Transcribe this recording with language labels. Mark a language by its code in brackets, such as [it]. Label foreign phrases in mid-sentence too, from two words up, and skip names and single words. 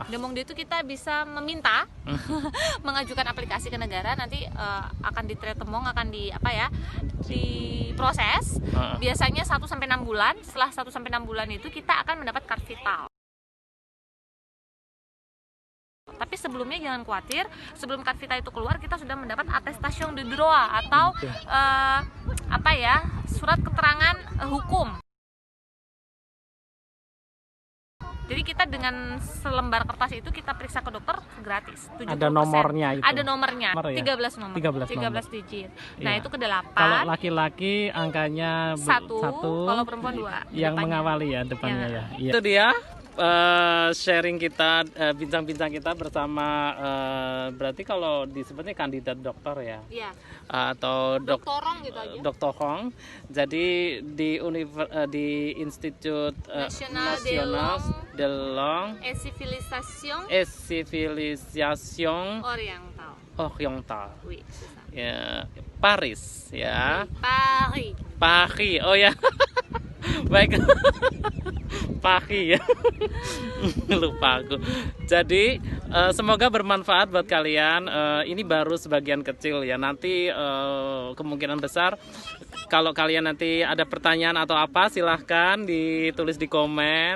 [id] Demongde itu kita bisa meminta mengajukan aplikasi ke negara, nanti akan ditretemong, akan diproses. Biasanya 1 sampai 6 bulan. Setelah 1 sampai 6 bulan itu kita akan mendapat card vital. Tapi sebelumnya jangan khawatir, sebelum card vital itu keluar kita sudah mendapat [fr] attestation de droit [id] atau surat keterangan hukum. Jadi kita dengan selembar kertas itu kita periksa ke dokter gratis. 70%. Ada nomornya itu. Ada nomornya. Nomor ya? 13 nomor. 13 digit. Nah, Iya. itu ke-8. Kalau laki-laki angkanya 1, 1, kalau perempuan 2. yang depannya. mengawali ya depannya Ya. ya. Iya. Itu dia sharing kita, bincang-bincang kita bersama, berarti kalau disebutnya kandidat dokter ya, Iya. atau Doktorong gitu aja. Dr. Hong. Jadi di Institut National de Langue Et Civilisation et Civilisation Oriental. Orientale, [fr] Oui, c'est ça. [id] ya, Paris ya. Paris. Paris, oh ya. Baik. Paris ya. Lupa aku. Jadi semoga bermanfaat buat kalian. Ini baru sebagian kecil ya. Nanti kemungkinan besar kalau kalian nanti ada pertanyaan atau apa, silahkan ditulis di komen.